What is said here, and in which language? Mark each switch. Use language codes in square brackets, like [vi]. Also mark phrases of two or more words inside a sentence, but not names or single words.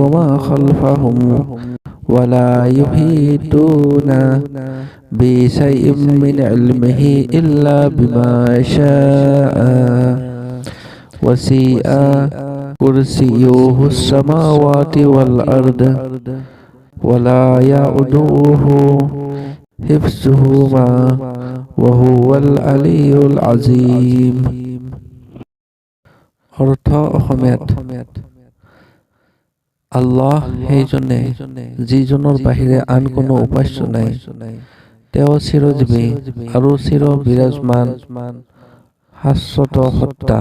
[ar] ما خلفهم ولا يحيطون بشيء من علمه إلا بما شاء وسع كرسيه السماوات والأرض ولا يئوده حفظهما وهو العلي العظيم. [as] অৰ্থ অসমীয়াত আল্লাহ সেইজনে যিজনৰ বাহিৰে আন কোনো উপাস্য নাই। তেওঁ চিৰজীৱী আৰু চিৰ বিৰাজমান শাশ্বত সত্তা।